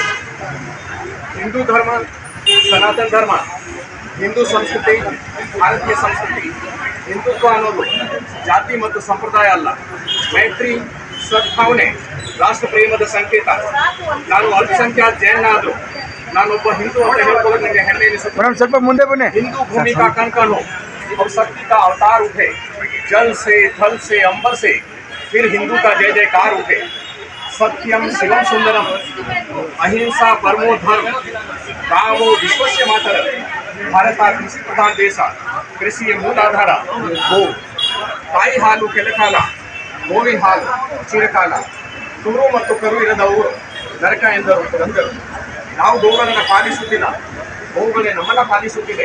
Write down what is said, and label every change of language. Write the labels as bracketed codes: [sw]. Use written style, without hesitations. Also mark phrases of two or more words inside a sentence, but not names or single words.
[kn] ಹಿಂದೂ ಧರ್ಮ, ಸನಾತನ ಧರ್ಮ, ಹಿಂದೂ ಸಂಸ್ಕೃತಿ, ಭಾರತೀಯ ಸಂಸ್ಕೃತಿ, ಹಿಂದುತ್ವ ಅನ್ನೋದು ಜಾತಿ ಮತ್ತು ಸಂಪ್ರದಾಯ ಅಲ್ಲ, ಮೈತ್ರಿ, ಸದ್ಭಾವನೆ, ರಾಷ್ಟ್ರ ಪ್ರೇಮದ ಸಂಕೇತ. ನಾನು ಅಲ್ಪಸಂಖ್ಯಾತ ಜೈನ ಆದರೂ ನಾನೊಬ್ಬ ಹಿಂದೂ ಅಂತ ಹೇಳ್ಕೊಳ್ಳೋದು ನನಗೆ ಹೆಮ್ಮೆ ಎನಿಸುತ್ತೆ. ಸ್ವಲ್ಪ ಮುಂದೆ ಬನ್ನಿ. [hi] हिंदू भूमि का कंकण हो और शक्ति का अवतार उठे, जल से, थल से, अंबर से फिर हिंदू का जय जयकार उठे. [sa] सत्यम शिवम सुंदरम अहिंसा परमो धर्म रामो विश्वस्य मातरम. [kn] ಭಾರತ ಕೃಷಿ ಪ್ರಧಾನ ದೇಶ, ಕೃಷಿಯ ಮೂಲಾಧಾರ ಗೋ. ತಾಯಿ ಹಾಲು ಕೆಲಕಾಲ, ಗೋವಿನ ಹಾಲು ಚಿರಕಾಲ. ತುರು ಮತ್ತು ಕರು ಇರದವರು ನರಕ ಎಂದರು. ನಾವು ಗೋಗಳನ್ನು ಪಾಲಿಸುತ್ತಿಲ್ಲ, ಗೋವುಗಳೇ ನಮ್ಮನ್ನ ಪಾಲಿಸುತ್ತಿದೆ.